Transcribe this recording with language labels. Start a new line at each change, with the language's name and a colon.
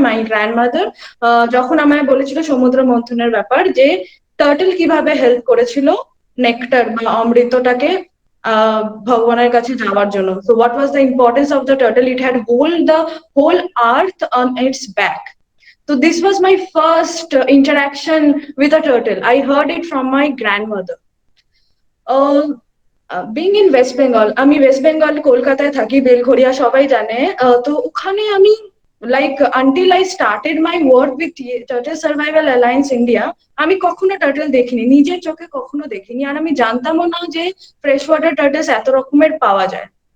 English: my grandmother
Bangla: যখন আমায় বলেছিল সমুদ্র মন্থনের ব্যাপার, যে টার্টেল কিভাবে হেল্প করেছিল নেকটার বা অমৃতটাকে ভগবানের কাছে যাওয়ার জন্য।
English: So what was the importance of the turtle? It had hold the whole earth on its back. So this was my first interaction with a turtle. I heard it from my grandmother. Being in West Bengal,
Bangla: আমি West Bengal কলকাতায় থাকি, বেলঘরিয়া সবাই জানে। তো ওখানে আমি like
English: until I started my work with Turtle Survival Alliance India,
Bangla: আমি কখনো টার্টল দেখিনি, নিজের চোখে কখনো দেখিনি। আর আমি জানতামও না যে ফ্রেশ ওয়াটার টার্টলস এত রকমের পাওয়া যায়।